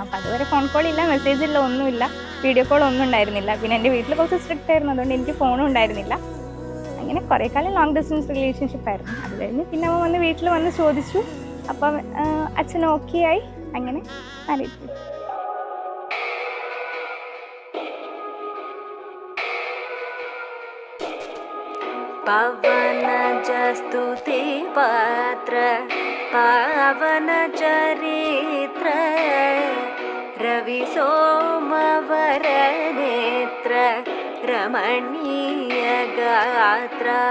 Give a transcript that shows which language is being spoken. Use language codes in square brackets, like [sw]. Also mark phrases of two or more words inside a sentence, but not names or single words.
[ml] അപ്പോൾ അതുവരെ [en] phone call [ml] ഇല്ല, മെസ്സേജ് ഇല്ല, ഒന്നുമില്ല, [en] video call [ml] ഒന്നും ഉണ്ടായിരുന്നില്ല. പിന്നെ എൻ്റെ വീട്ടിൽ കുറച്ച് സ്ട്രിക്റ്റ് ആയിരുന്നു, അതുകൊണ്ട് എനിക്ക് ഫോണും ഉണ്ടായിരുന്നില്ല. അങ്ങനെ കുറേ കാലം [en] long distance relationship [ml] ആയിരുന്നു. അത് കഴിഞ്ഞ് പിന്നെ അവൻ വന്ന് വീട്ടിൽ വന്ന് ചോദിച്ചു. അപ്പം അച്ഛൻ ഓക്കെ ആയി. അങ്ങനെ മാരേജ്. [sa] पवन जस्तुति पात्र पावन चरित्र रवि सोमवर नेत्र रमणीय गात्र